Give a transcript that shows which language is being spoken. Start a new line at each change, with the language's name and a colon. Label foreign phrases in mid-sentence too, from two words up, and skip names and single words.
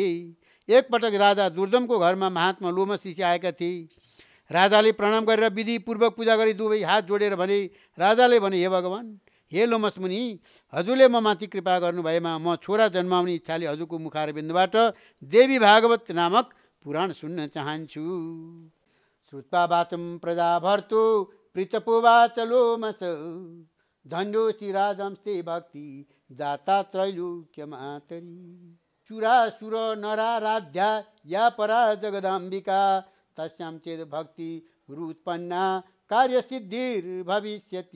Nepali: एकपटक राजा दुर्दमको घरमा महात्मा लोमस ऋषि आएका थिए। राजाले प्रणाम गरेर विधिपूर्वक पूजा गरी दुवै हात जोडेर भने, राजाले भने हे भगवान, हे लोमस मुनि, हजुरले म माथि कृपा गर्नुभएमा म छोरा जन्माउने इच्छाले हजुरको मुखारबिन्दबाट देवी भागवत नामक पुराण सुन्न चाहन्छु।
Sanskrit: श्रुत्वा वाचं प्रजा भर्तु प्रीतपोवाच लोमस, धन्योऽसि राजंस्ते भक्ति जाता त्रैलोक्य मातरी। चुरासुर नराराध्या या परा जगदाम्बिका, तस्यां चेद भक्ति रुत्पन्ना कार्यसिद्धिर्भविष्यति।